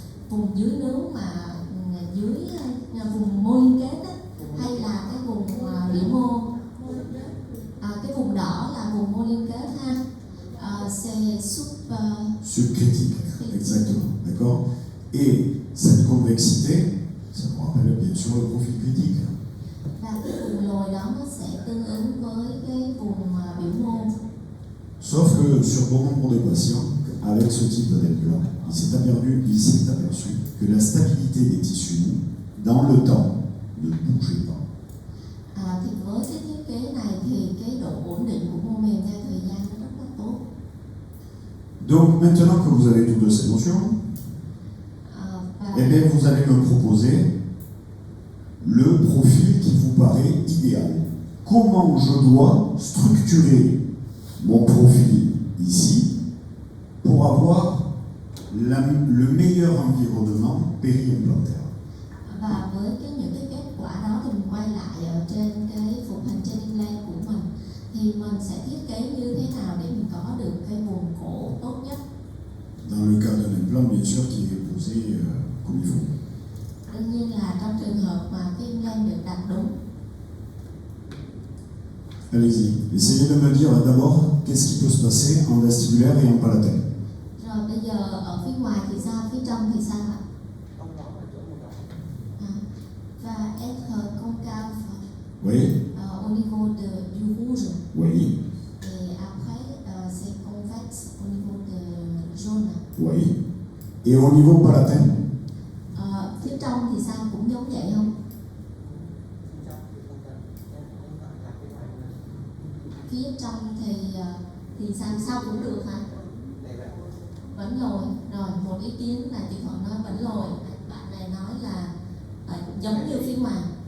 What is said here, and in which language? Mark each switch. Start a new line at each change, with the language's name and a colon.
Vietnamese: Vùng dưới nướu mà dưới vùng mô liên kết á, hay là cái vùng biểu mô? Cái vùng đỏ là vùng mô liên kết ha.
French: C'est Subcritique, exactement, d'accord? Et cette convexité, ça me rappelle bien sûr le profil critique.
Vietnamese: Và cái vùng lồi đó nó sẽ tương ứng với cái vùng biểu mô.
French: Sauf que sur bon nombre de patients, avec ce type d'implant, il s'est aperçu que la stabilité des tissus dans le temps ne bougeait pas.
Vietnamese: Thì với cái thiết kế này thì cái độ ổn định của mô mềm theo thời gian nó rất là tốt.
French: Donc maintenant que vous avez toutes ces notions, eh bien vous allez me proposer le profil qui vous paraît idéal. Comment je dois structurer mon profil ici pour avoir le meilleur environnement péri-implantaire.
Vietnamese: Và với những cái kết quả đó thì mình quay lại ở trên cái phục hình trên implant của mình, thì mình sẽ thiết kế như thế nào để mình có được cái vùng cổ tốt nhất.
French: Dans le cas d'un implant, bien sûr, qui est posé comme il faut.
Vietnamese: Đương nhiên là trong trường hợp mà cái implant được đặt đúng.
French: Allez-y, essayez de me dire d'abord qu'est-ce qui peut se passer en vestibulaire et en palatin.
Vietnamese: Rồi bây giờ ở phía ngoài thì sao, phía trong thì sao ạ?
French: Và être concave Oui, au niveau du rouge. oui, Et après, c'est convexe au niveau de jaune. oui. Et au niveau palatin?
Vietnamese: Phía trong thì sao, cũng giống vậy không? Phía trong thì sao cũng được hả? Vẫn lồi. Rồi một ý kiến là chị Thuận nói vẫn lồi. Bạn này nói là giống như phía ngoài.